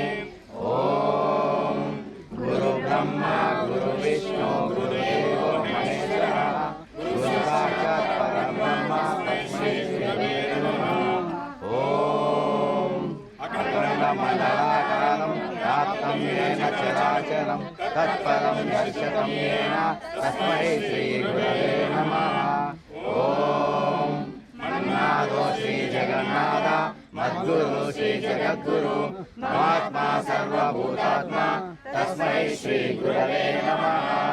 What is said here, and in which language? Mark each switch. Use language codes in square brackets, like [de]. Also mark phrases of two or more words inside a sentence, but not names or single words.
[sa] ఓం గురు బ్రహ్మ గురు విష్ణు గురుదేవో మహేశ్వరః గురు సాక్షాత్ పరబ్రహ్మ తస్మై శ్రీ గురవే నమః. ఓం అఖండ మండలాకార व्याप्तं येन चराचरं तत्पदं दर्शतं येन तस्मै श्रीगुरवे नमः। ॐ मन्नाथो श्रीजगन्नाथ मद्गुरु श्रीजगद्गुरु महात्मा सर्वभूतात्मा तस्मै श्रीगुरवे नमः।